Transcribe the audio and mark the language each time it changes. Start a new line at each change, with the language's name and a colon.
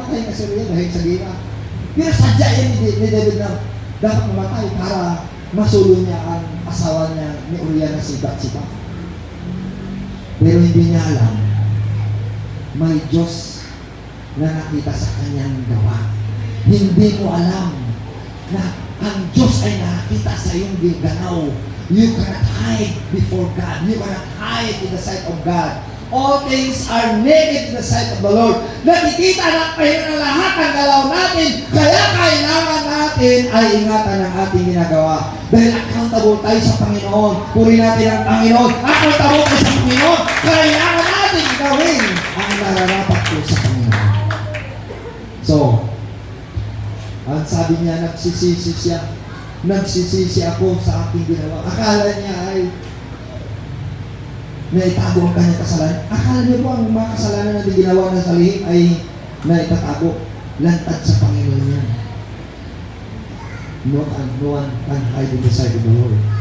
Filipino: Namatay na si Uriah dahil sa gina. Pero sadya yan ni David na dapat mamatay para masulo niya ang asawa niya ni Uriah na si Bathsheba. Pero hindi niya alam, may Diyos na nakita sa kanyang gawa. Hindi mo alam na ang Diyos ay nakita sa iyong ganaw.
English: You cannot hide before God. You cannot hide in the sight of God. All things are naked in the sight of the Lord.
Filipino: Nakikita na kayo na lahat ng galaw natin, kaya kailangan natin ay ingatan ang ating ginagawa. Dahil accountable tayo sa Panginoon. Puri natin ang Panginoon. Accountable tayo sa Panginoon. Kailangan natin gawin ang nararapat ko sa Panginoon. So, ang sabi niya, nagsisisi siya. Nagsisisi ako sa aking ginawa. Akala niya ay naitago ang kanyang kasalanan. Akala niyo po ang mga kasalanan na ginawa ng salihim ay naitatago. Lantad sa Panginoon niya.
English: No one can hide in the sight of the Lord.